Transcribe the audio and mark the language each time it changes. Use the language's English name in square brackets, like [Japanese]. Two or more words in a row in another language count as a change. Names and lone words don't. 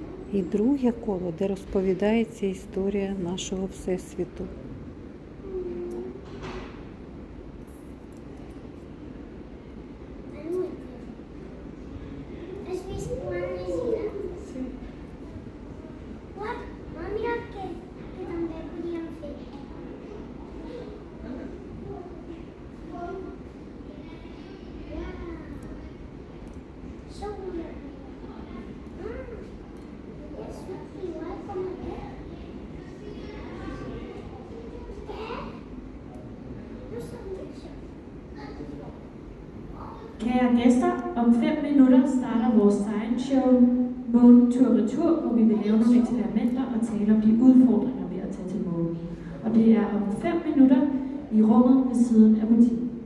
[Ukrainian] І друге коло, де розповідається історія нашого Всесвіту. [Spanish] ¿Has visto una resina? Sí. [English] What? [Catalan] Mira que també podíem fer. Segura. És igual com aquest. Què? No sabia això. [Danish] Kære gæster, om 5 minutter starter vores science-show Månen tur-retur, hvor vi vil lave nogle eksperimenter og tale om de udfordringer ved at tage til månen. Og det er om 5 minutter i rummet ved siden af butikken.